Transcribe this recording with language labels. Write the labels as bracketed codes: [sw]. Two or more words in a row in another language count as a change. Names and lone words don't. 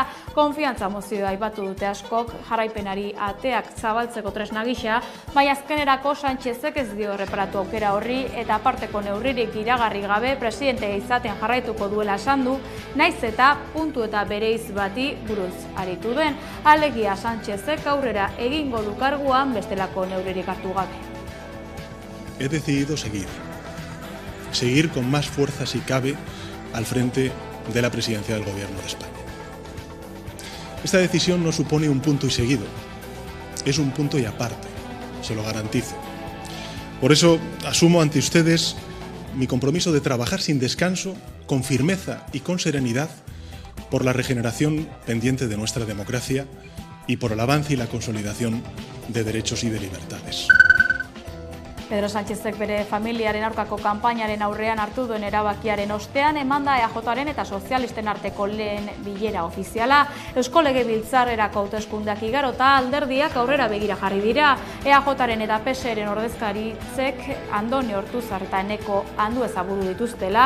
[eu] Konfiantza mozioa aipatu dute askok jarraipenari ateak zabaltzeko tresna gisa, baina azkenerako Sánchezek ez dio erreparatu aukera horri eta aparteko neurririk iragarri gabe presidentea izaten jarraituko duela esan du, naiz eta puntu eta bereiz bati buruz aritu den. Alegia Sánchezek aurrera egingo du karguan bestelako neurririk hartu gabe. [es] He decidido seguir con más fuerza si cabe al frente de la presidencia del Gobierno de España. Esta decisión no supone un punto y seguido, es un punto y aparte, se lo garantizo. Por eso asumo ante ustedes mi compromiso de trabajar sin descanso, con firmeza y con serenidad por la regeneración pendiente de nuestra democracia y por el avance y la consolidación de derechos y de libertades. [eu] Pedro Sánchezek bere familiaren aurkako kanpainaren aurrean hartu duen erabakiaren ostean emanda EAJaren eta sozialisten arteko lehen bilera ofiziala. Eusko Legebiltzarrerako hauteskundeak igarota alderdiak aurrera begira jarri dira. EAJaren eta PSeren ordezkaritzek Andoni Ortuzar eta Eneko Andueza buru dituztela.